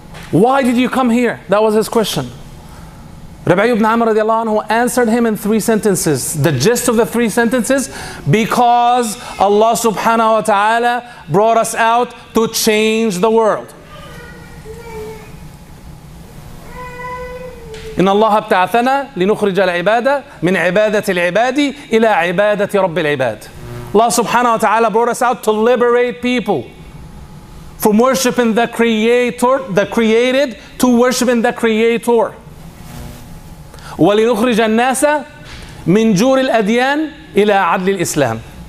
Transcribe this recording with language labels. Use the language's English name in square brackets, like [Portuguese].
[English] Why did you come here? That was his question. Rabbi ibn Amr radiallahu anhu answered him in 3 sentences. The gist of the 3 sentences: because Allah subhanahu wa ta'ala brought us out to change the world. [Arabic] إن الله ابتعثنا لنخرج العبادة من عبادة العباد إلى عبادة رب العباد. [English] Allah subhanahu wa ta'ala brought us out to liberate people from worshiping the Creator, the created, to worshiping the Creator. [Arabic] وَلِنُخْرِجَ النَّاسَ مِنْ جُورِ الْأَدْيَانِ إِلَىٰ عَدْلِ الْإِسْلَامِ.